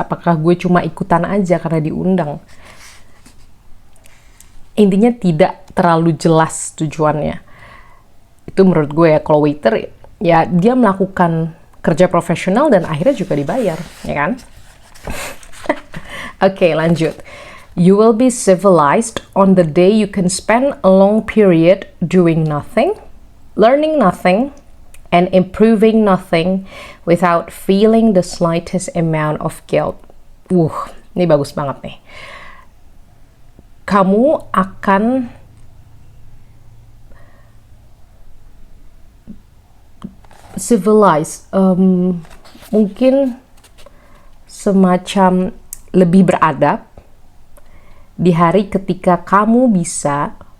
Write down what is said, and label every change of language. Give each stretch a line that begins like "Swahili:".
Indonesian: Apakah gue cuma ikutan aja karena diundang? Intinya tidak terlalu jelas tujuannya. Itu menurut gue ya, kalau waiter ya dia melakukan kerja profesional dan akhirnya juga dibayar, ya kan? Oke, lanjut.
English: You will be civilized on the day you can spend a long period doing nothing, learning nothing, and improving nothing without feeling the slightest amount of guilt.
Indonesian: Ini bagus banget nih. Kamu akan civilized, mungkin semacam lebih beradab di hari ketika kamu bisa